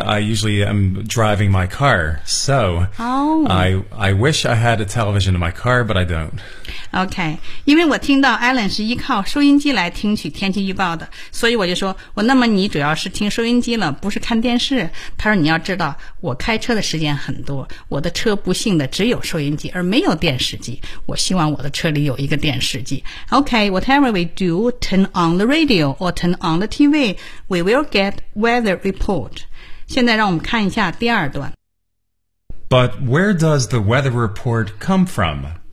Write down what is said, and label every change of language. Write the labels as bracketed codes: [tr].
[en] I usually am driving my car, so I wish I had a television in my car, but I don't. [zh] Okay, 因为我听到 Alan 是依靠收音机来听取天气预报的，所以我就说，我那么你主要是听收音机了，不是看电视。他说你要知道，我开车的时间很多，我的车不幸的只有收音机，而没有电视机。我希望我的车里有一个电视机。 [en] Okay, whatever we do, turn on the radio or turn on the TV, we will get weather report. [zh] 现在让我们看一下第二段。 [en] But where does the weather report come from?